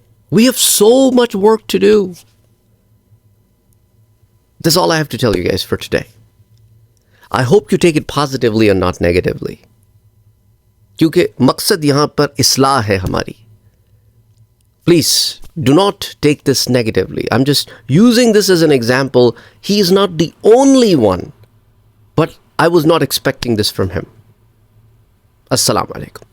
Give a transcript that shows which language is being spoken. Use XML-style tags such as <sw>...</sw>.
<en>We have so much work to do. That's all I have to tell you guys for today. I hope you take it positively and not negatively.</en> <ur>کیونکہ مقصد یہاں پر اصلاح ہے ہماری.</ur> <en>Please do not take this negatively. I'm just using this as an example. He is not the only one, but I was not expecting this from him. Assalamu alaikum.</en>